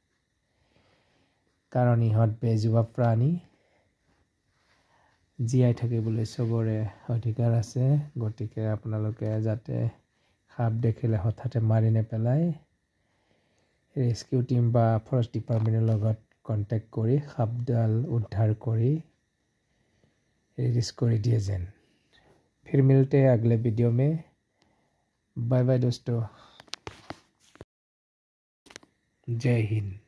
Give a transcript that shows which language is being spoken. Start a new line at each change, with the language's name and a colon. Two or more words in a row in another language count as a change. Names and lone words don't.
Assamese: কাৰণ ইহঁত বেজুৱা প্ৰাণী জীয়াই থাকিবলৈ সবৰে অধিকাৰ আছে গতিকে আপোনালোকে যাতে সাপ দেখিলে হঠাতে মাৰি নেপেলাই
English: rescue team
Assamese: বা
English: forest departmentৰ
Assamese: লগত কন্টেক্ট কৰি সাপডাল উদ্ধাৰ কৰি
Hindi: रिलीज कर दिए जेन फिर मिलते हैं अगले वीडियो में बाय बाय दोस्तों जय हिंद।